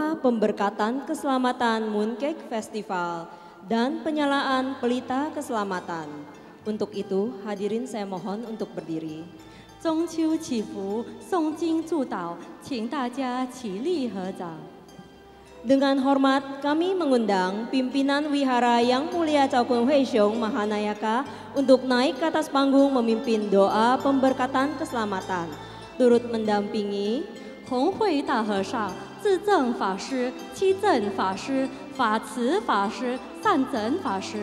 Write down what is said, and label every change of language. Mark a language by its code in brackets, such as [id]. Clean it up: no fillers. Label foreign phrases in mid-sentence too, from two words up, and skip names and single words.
[id] pemberkatan keselamatan Mooncake Festival dan penyalaan pelita keselamatan. Untuk itu, hadirin saya mohon untuk berdiri. [zh] 中秋祈福，诵经祝祷，请大家起立合掌。 [id] Dengan hormat, kami mengundang pimpinan wihara Yang Mulia Chaukun Huixiong Mahanayaka untuk naik ke atas panggung memimpin doa pemberkatan keselamatan. Turut mendampingi [zh] 弘慧大和尚、智正法师、七正法师、法慈法师、善真法师。